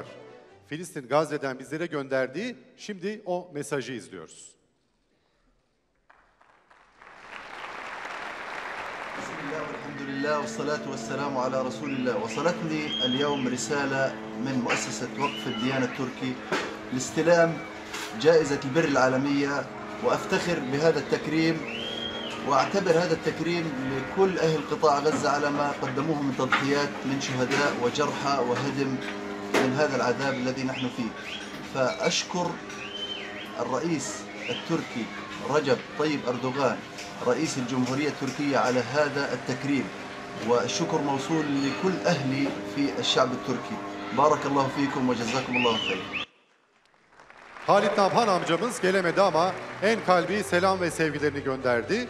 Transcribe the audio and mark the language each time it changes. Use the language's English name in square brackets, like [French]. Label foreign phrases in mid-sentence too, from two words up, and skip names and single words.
[Turkish] Filistin, Gazze'den bizlere gönderdiği. Şimdi o mesajı izliyoruz. [Arabic] بسم الله، الحمد لله، والصلاة والسلام على رسول الله. وصلتني اليوم رسالة من مؤسسة Vakf Diyanet Türkiye لاستلام جائزة البر العالمية وأفتخر بهذا التكريم وأعتبر هذا التكريم لكل أهل قطاع غزة على ما قدموه من تضحيات من شهداء وجرحى وهدم من هذا العذاب الذي نحن فيه. فأشكر الرئيس التركي رجب طيب أردوغان رئيس الجمهورية التركية على هذا التكريم والشكر موصول لكل أهلي في الشعب التركي. بارك الله فيكم وجزاكم الله خير. [Turkish] Halit Nabhan amcamız gelemedi ama en kalbi selam ve sevgilerini gönderdi.